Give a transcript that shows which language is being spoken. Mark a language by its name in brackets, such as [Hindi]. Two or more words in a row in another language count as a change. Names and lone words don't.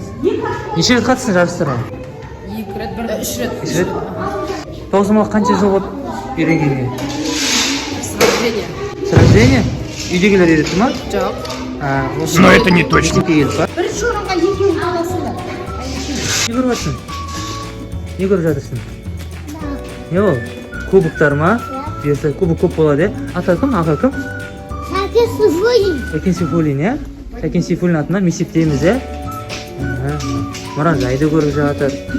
[Kazakh] Неше рет қатыстың жарыстарға? 2 рет, 3 рет. 3 рет. Тоғызқұмалақ қанша жыл болды үйренгенге? [Russian] С рождения. С рождения? [Kazakh] Үйдегілер үйретті ма? Жоқ. [Russian] Но это не точно. [Kazakh] Бірінші орынға екеуің аласыңдар. Не көріп жатсың? Не көріп жатырсың? Не ол? Кубоктар ма? Бұйырса кубок көп болады, иә? Ата кім? Аға кім? Сәкен Сейфуллин. Сәкен Сейфуллин, иә? Сәкен Сейфуллин атынан мектептеміз, иә? Мұрат жайды көріп жатыр.